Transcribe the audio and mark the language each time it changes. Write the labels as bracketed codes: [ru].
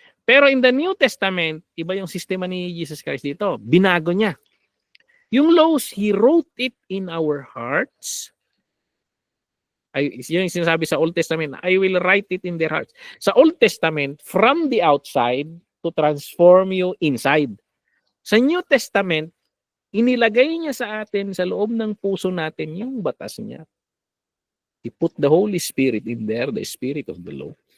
[tl] Pero in the New Testament, iba yung sistema ni Jesus Christ dito. Binago niya. [en] Yung laws, He wrote it in our hearts Yun yung sinasabi sa Old Testament, I will write it in their hearts. Sa Old Testament, from the outside to transform you inside. [tl] Sa New Testament, inilagay niya sa atin, sa loob ng puso natin, yung batas niya. [en] He put the Holy Spirit in there, the Spirit of the law.